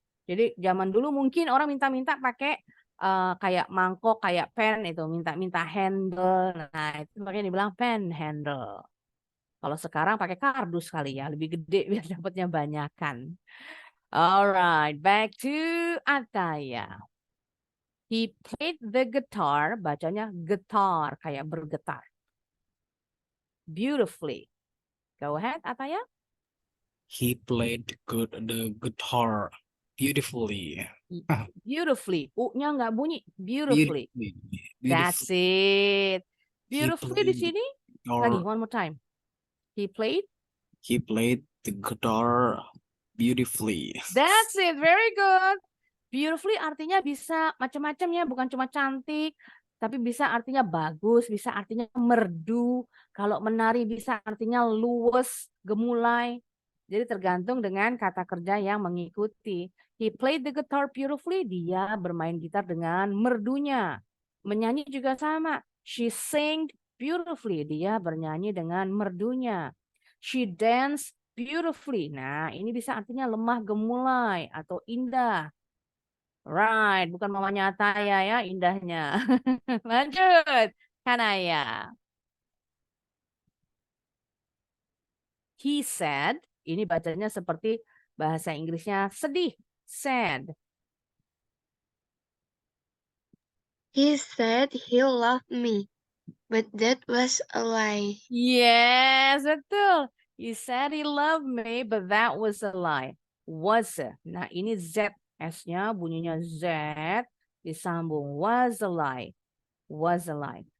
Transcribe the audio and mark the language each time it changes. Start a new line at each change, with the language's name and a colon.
Indonesian: Jadi zaman dulu mungkin orang minta-minta pakai kayak mangkok, kayak pan itu, minta-minta handle. Nah, itu makanya dibilang panhandle. Kalau sekarang pakai kardus kali ya, lebih gede biar dapatnya banyakan.
English: Alright, back to Ataya. He played the guitar, bacanya getar, kayak bergetar. Beautifully. Go ahead, Ataya. He played the guitar beautifully. Beautifully. U-nya nggak bunyi. Beautifully. That's Beautifully. it. Beautifully di
Indonesian: sini.
English: Guitar. Lagi, one more time. He played. He played the guitar beautifully.
Indonesian: That's it. Very good. Beautifully artinya bisa macam-macam ya, bukan cuma cantik, tapi bisa artinya bagus, bisa artinya merdu. Kalau menari bisa artinya luwes, gemulai. Jadi tergantung dengan kata kerja yang mengikuti.
English: He played the guitar beautifully.
Indonesian: Dia bermain gitar dengan merdunya. Menyanyi juga sama. She sang beautifully. Dia bernyanyi dengan merdunya.
English: She danced beautifully.
Indonesian: Nah, ini bisa artinya lemah gemulai atau indah. Right, bukan mamanya Ataya ya indahnya. Lanjut, Kanaya. He said, ini bacanya seperti bahasa Inggrisnya sedih, sad.
English: He said he loved me, but that was a lie.
Indonesian: Yes, betul.
English: He said he loved me, but that was a lie.
Indonesian: Was. Nah, ini Z. S-nya bunyinya Z. Disambung. Was a lie. Was a lie.